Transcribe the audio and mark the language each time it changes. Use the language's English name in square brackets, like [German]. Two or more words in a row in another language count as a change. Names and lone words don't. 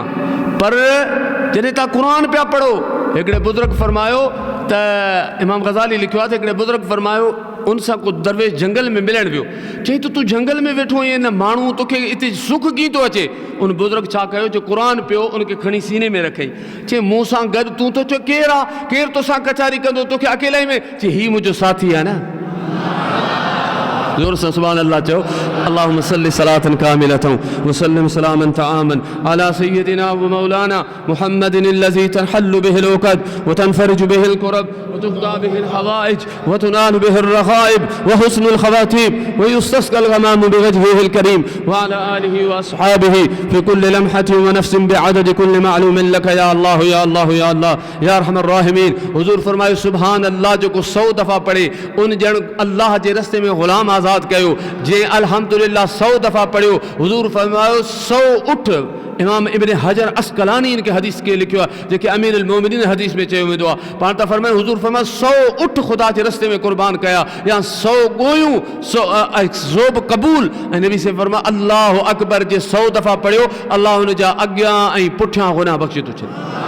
[Sindhi] पर जॾहिं तव्हां क़ुरान पिया पढ़ो, हिकिड़े बुज़ुर्ग फरमायो त इमाम गज़ाली लिखियो आहे त हिकिड़े बुज़ुर्ग फरमायो उन सां को दरवेश जंगल में मिलण वियो, चई त तूं जंगल में वेठो आहीं न माण्हू तोखे हिते सुख कीअं थो अचे। उन बुज़ुर्ग छा कयो जो क़ुरान पियो उनखे खणी सीने में रखई, चई मूं सां गॾु तूं त चओ केरु आहे, केरु तोसां कचारी कंदो, तोखे अकेले में, चई हीउ मुंहिंजो साथी आहे न। ज़ोर सां [Arabic] سبحان الله [Sindhi] चओ। [Arabic] اللهم صل صلاة كاملة وسلم سلاما تاما على سيدنا ومولانا محمد الذي تنحل به العقد وتنفرج به الكرب وتقضى به الحوائج وتنال به الرغائب وحسن الخواتيم ويستسقى الغمام بوجهه الكريم وعلى آله وأصحابه في كل لمحة ونفس بعدد كل معلوم لك يا الله يا الله يا الله يا أرحم الراحمين. [Sindhi] हुज़ूर फरमायो [Arabic] سبحان الله [Sindhi] जेको 100 दफ़ा पढ़े उन ॼण अल्लाह जे रस्ते में ग़ुलाम आज़ाद कयो। जे अल्हम्दुलिल्लाह 100 दफ़ा पढ़ियो, हुज़ूर फरमायो 100 उठ। इमाम इब्न हजर अस्कलानी इनके हदीस के लिखियो आहे जेके [Arabic] أمير المؤمنين [Sindhi] हदीस में चयो वेंदो आहे। पाण त फरमायो हुज़ूर फरमायो 100 उठ ख़ुदा जे रस्ते में कुर्बान कया या 100 ॻोयूं 100 ज़ोब क़बूल। ऐं नबी से फरमायो [Arabic] الله أكبر [Sindhi] जे 100 दफ़ा पढ़ियो अल्लाह हुन जा अॻियां ऐं पुठियां गुनाह बख़्शे थो छॾे।